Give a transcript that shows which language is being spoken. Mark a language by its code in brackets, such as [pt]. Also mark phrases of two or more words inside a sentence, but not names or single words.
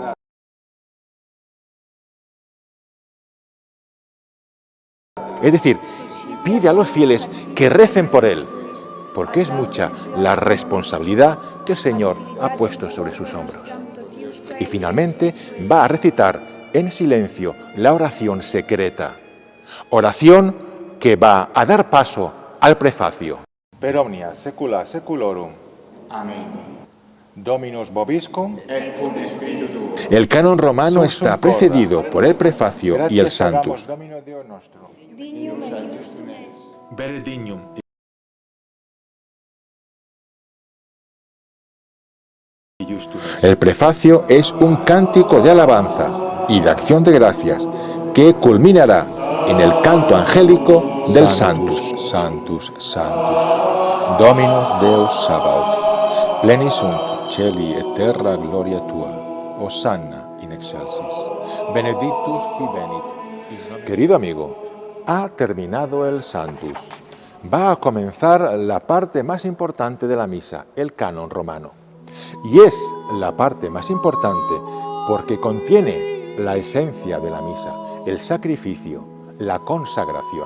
[es] Es decir, pide a los fieles que recen por él, porque es mucha la responsabilidad que el Señor ha puesto sobre sus hombros. Y finalmente va a recitar en silencio la oración secreta, oración que va a dar paso al prefacio. [la] Per omnia secula seculorum. [es] Amén. [la] Dominus vobiscum. Et cum spiritu tuo. [es] El canon romano está precedido por el prefacio y el Santus. [la] Domino Deo nostro. Benedignum. [es] El prefacio es un cántico de alabanza y de acción de gracias que culminará en el canto angélico del Santus. [la] Santus, Santus, Dominus Deus Sabaoth, plenis sunt celi et terra gloria tua, Hosanna in excelsis, benedictus qui venit. [es] Querido amigo, ha terminado el Santus. Va a comenzar la parte más importante de la misa, el canon romano. Y es la parte más importante porque contiene la esencia de la misa, el sacrificio, la consagración.